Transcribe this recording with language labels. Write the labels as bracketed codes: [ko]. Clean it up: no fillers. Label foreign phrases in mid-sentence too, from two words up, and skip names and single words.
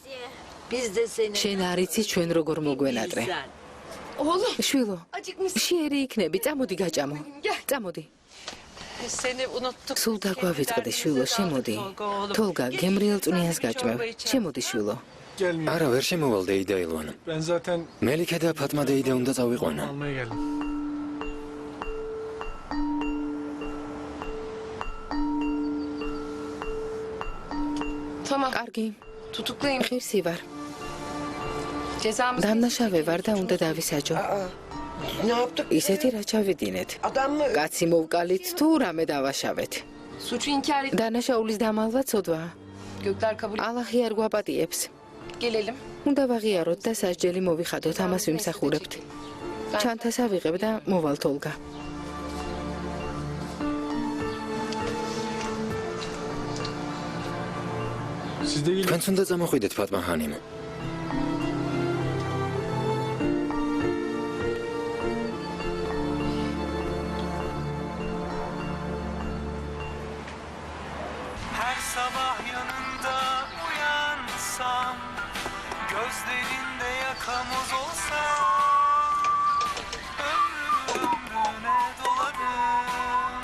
[ka] შენ არ იცი ჩვენ როგორ მოგვენატრე. შვილო, შეერი იქნები, წამოდი გაჭამო. წამოდი. სულ დაგვავიწყდი, შვილო, შემოდი. თოლგა, გემრიელ წვნიანს გაჭმევ. შემოდი, შვილო. არა, ვერ შემოვალ დეიდა ილვანა. [tr] Ben zaten [ka] მელიქე და ფატმა დეიდა უნდა წავიყვანა. [tr] almaya geldim. Tamam. [ka] კარგი, [tr] Tutuklayın. [ka] ღირსი ვარ. [tr] Cezamız [ka] დამნაშავე ვარ და უნდა დავისაჯო. [tr] Ne yaptık? [ka] ისეთი რა ჩავიდინეთ. [tr] Adam mı? [ka] კაცი მოვკალით თუ რამე დავაშავეთ. [tr] suçu inkar et. [ka] დანაშაულის დამალვა ცოდვა. [tr] Gökler kabul [ka] ალაჰი არ გვაპატიებს. [tr] gelelim. [ka] უნდა ვაღიაროთ და სასჯელი მოვიხადოთ, ამას ვიმსახურებთ. ჩანთას ავიღებ და მოვალთ ოლგა. [tr] Siz de gelin. [ka] თქვენც უნდა წამოხვიდეთ ფატმა ჰანიმ. [tr] Her sabah yanında uyansam, gözlerinde yakamoz olsam, ömrüne dolarım.